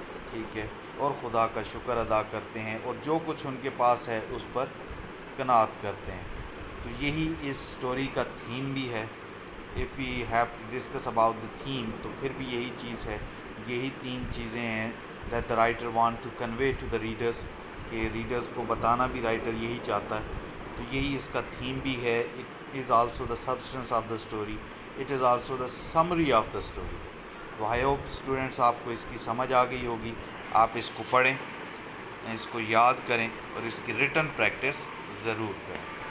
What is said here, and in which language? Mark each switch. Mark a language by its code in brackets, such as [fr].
[ur] ٹھیک ہے، اور خدا کا شکر ادا کرتے ہیں اور جو کچھ ان کے پاس ہے اس پر قناعت کرتے ہیں. تو یہی اس سٹوری کا تھیم بھی ہے. [en] if we have to discuss about the theme, [ur] تو پھر بھی یہی چیز ہے, یہی 3 چیزیں ہیں [en] that the writer want to convey to the readers, [ur] کہ ریڈرز کو بتانا بھی رائٹر یہی چاہتا ہے. تو یہی اس کا تھیم بھی ہے. [en] It is also the substance of the story, it is also the summary of the story. [ur] تو [en] I hope [ur] اسٹوڈنٹس آپ کو اس کی سمجھ آ گئی ہوگی. آپ اس کو پڑھیں, اس کو یاد کریں اور اس کی ریٹن پریکٹس ضرور کریں.